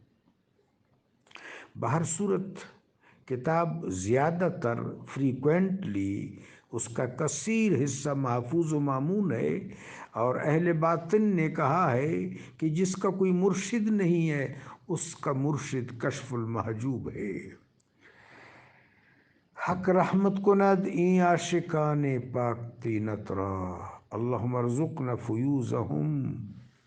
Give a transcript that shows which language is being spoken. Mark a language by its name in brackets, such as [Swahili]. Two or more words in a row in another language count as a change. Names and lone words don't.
[Urdu] بہر صورت کتاب زیادہ تر فریکوینٹلی اس کا کثیر حصہ محفوظ و مامون ہے، اور اہل باطن نے کہا ہے کہ جس کا کوئی مرشد نہیں ہے اس کا مرشد کشف المحجوب ہے۔ [Persian] حق رحمت کند این عاشقان پاک تینت را، [Arabic] اللہم ارزقنا فیوزہم